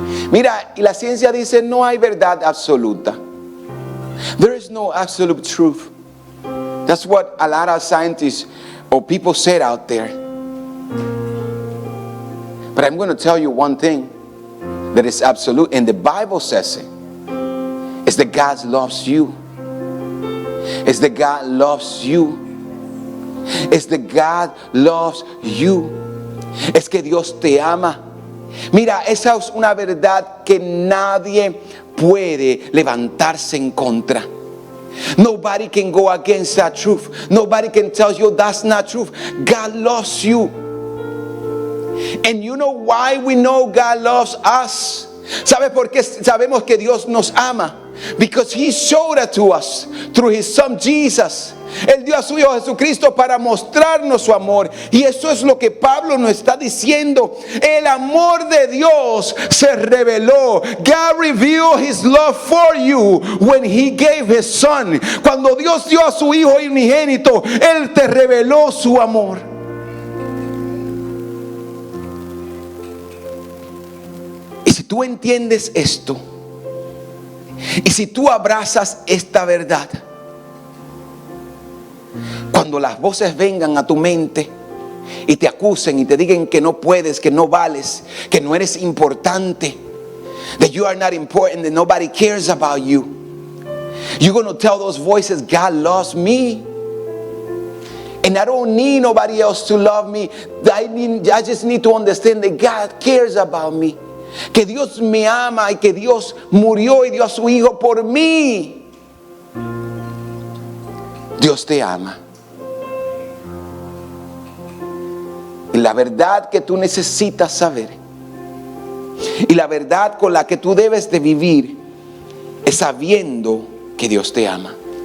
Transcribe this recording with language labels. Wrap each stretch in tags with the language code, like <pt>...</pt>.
<es>Mira, y la ciencia dice no hay verdad absoluta.</es> <en>There is no absolute truth. That's what a lot of scientists or people said out there. But I'm going to tell you one thing that is absolute, and the Bible says it. It's that God loves you. It's that God loves you. It's that God loves you.</en> <es>Es que Dios te ama. Mira, esa es una verdad que nadie puede levantarse en contra.</es> <en>Nobody can go against that truth. Nobody can tell you that's not truth. God loves you. And you know why we know God loves us?</en> <es>¿Sabe por qué sabemos que Dios nos ama?</es> <en>Because He showed it to us through His Son Jesus.</en> <es>Él dio a su Hijo Jesucristo para mostrarnos su amor. Y eso es lo que Pablo nos está diciendo. El amor de Dios se reveló.</es> <en>God revealed His love for you when He gave His Son.</en> <es>Cuando Dios dio a su Hijo unigénito, Él te reveló su amor. Y si tú entiendes esto, y si tú abrazas esta verdad, cuando las voces vengan a tu mente y te acusen y te digan que no puedes, que no vales, que no eres importante,</es> <en>that you are not important, that nobody cares about you, you're going to tell those voices, God loves me. And I don't need nobody else to love me. I just need to understand that God cares about me.</en> <es>Que Dios me ama y que Dios murió y dio a su Hijo por mí. Dios te ama. Y la verdad que tú necesitas saber, y la verdad con la que tú debes de vivir, es sabiendo que Dios te ama.</es>